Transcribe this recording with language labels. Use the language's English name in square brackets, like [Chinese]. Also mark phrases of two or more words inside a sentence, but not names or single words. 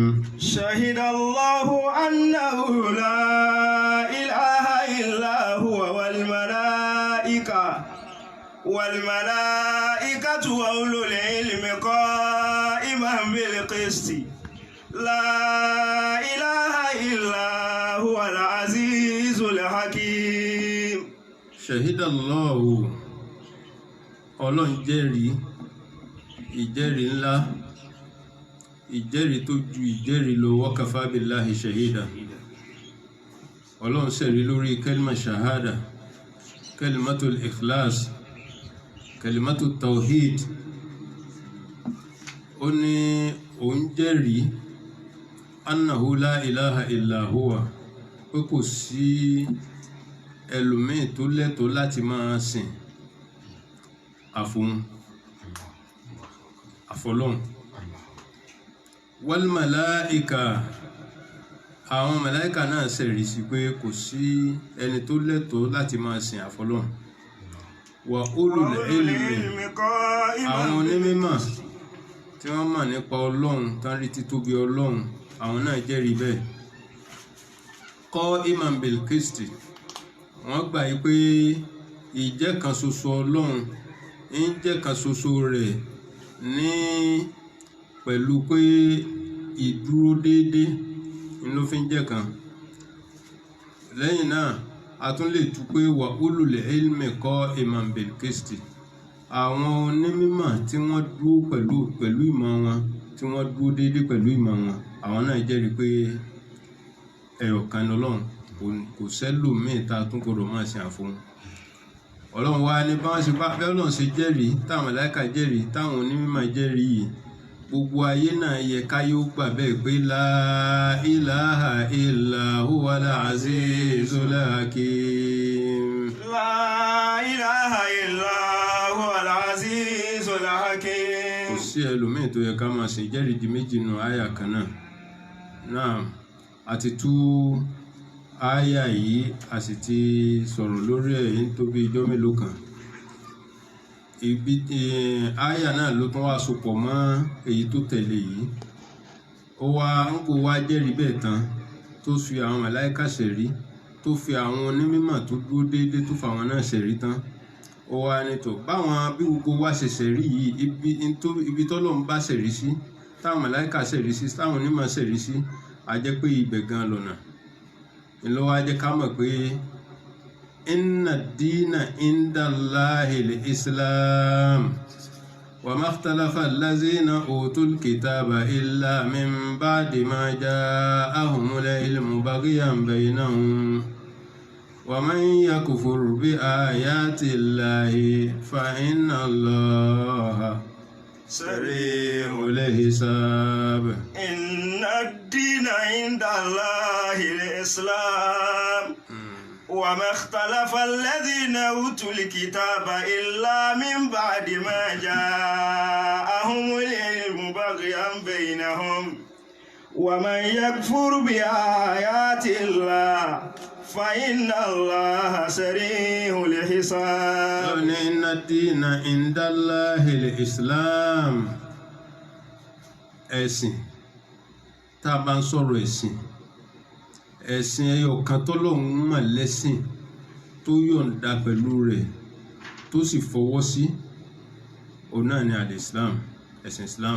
[Arabic] شهد الله أنه لا إله إلا هو والملائكة وأولو العلم قائما بالقسط لا إله إلا هو العزيز الحكيم. شهد الله [Yoruba] Ọlọ́run jẹ́rìí ìjẹ́rìí ńlá ìjẹ́rìí tó ju ìjẹ́rìí lọ [Arabic] وكفى بالله شهيدا. [Yoruba] Ọlọ́run ṣẹ̀rí lórí [Arabic] كلمة الشهادة، كلمة الإخلاص، كلمة التوحيد. [Yoruba] Ó ní òun jẹ́rìí [Arabic] أنه لا إله إلا هو, [Yoruba] pé kò sí ẹlòmíì tó lẹ́tọ̀ọ́ láti máa sìn àfọlọ́hun. [Arabic] والملائكة, [Yoruba] àwọn màláìka náà ṣẹ̀rí sí pé kò sí ẹni tó lẹ́tọ̀ọ́ láti máa sìn àfọlọ́hun. [Arabic] وأولو العلم, [Yoruba] àwọn onímọ̀ tí wọ́n mọ̀ nípa Ọlọ́run tán rí títóbi Ọlọ́run, àwọn náà jẹ́rìí bẹ́ẹ̀. [Arabic] قائما بالقسط, [Yoruba] wọ́n gbà yí pé ìjẹ́ kan ṣoṣo Ọlọ́run ń jẹ́ kan ṣoṣo rẹ̀ ní pẹ̀lú pé ìdúró déédé ló fi ń jẹ́ kan. Lẹ́yìn náà a tún lè tú pé [Arabic] وأولو العلم قائما بالقسط, [Yoruba] àwọn onímọ̀ tí wọ́n dúró pẹ̀lú ìmọ̀ wọn, tí wọ́n dúró déédé pẹ̀lú ìmọ̀ wọn, àwọn náà jẹ́rìí pé ẹyọ̀kan l'Ọlọ́run, kò sẹ́lòmíì tá a tún gbọdọ̀ máa ṣe àfọ̀hún. Ọlọ́run wá ní bá wọ́n ṣe bá Ọlọ́run ṣe jẹ́rìí, táwọn màláíkà jẹ́rìí, táwọn onímọ̀ jẹ́rìí yìí, gbogbo ayé náà yẹ káyé ó gbà bẹ́ẹ̀ pé [Arabic] لا إله إلا هو العزيز الحكيم. لا إله إلا هو العزيز الحكيم. [Yoruba] Kò sí ẹlòmíì tó yẹ ká máa ṣe jẹ́rìí di méjì nù àyà kan náà. Náà àti tú àyà yìí a sì ti sọ̀rọ̀ lórí ẹ̀ ní tó bí ijọ́ mélòó kan. Àyà náà ló tún wá sopọ̀ mọ́ èyí tó tẹ̀lé yìí. Ó wá ń kó wá jẹ́rìí bẹ́ẹ̀ tán, tó fi àwọn màláíkà ṣẹ̀rí, tó fi àwọn onímọ̀ tó dúró déédéé tó fa àwọn náà ṣẹ̀rí tán. Ó wá ní tó báwọn bí gbogbo wa ṣe ṣẹ̀rí yìí, ibi tọ́lọ́run bá ṣẹ̀rí sí, táwọn màláíkà ṣẹ̀rí sí, táwọn onímọ̀ ṣẹ̀rí sí, a jẹ́ pé ibẹ̀ gan lọ́nà. Ìlú wa jẹ́ ká mọ̀ pé [Arabic] إن الدين عند الله الإسلام وما اختلف الذين أوتوا الكتاب إلا من بعد ما جاءهم العلم بغيا بينهم ومن يكفر بآيات الله فإن الله سريع الحساب. إن الدين عند الله الإسلام وما اختلف الذين أوتوا الكتاب إلا من بعد ما جاءهم العلم بغيا بينهم ومن يكفر بآيات الله فإن الله سريع الحساب. إن الدين عند الله الإسلام. [Yoruba] ẹ̀sìn tá a bá ń sọ̀rọ̀ ẹ̀sìn ẹyọ kan tọ́lọ́run mọ̀ lẹ́sìn tó yọ̀ǹda pẹ̀lú rẹ̀ tó sì fọwọ́ sí òun náà ni al-Islam, ẹ̀sìn Islam.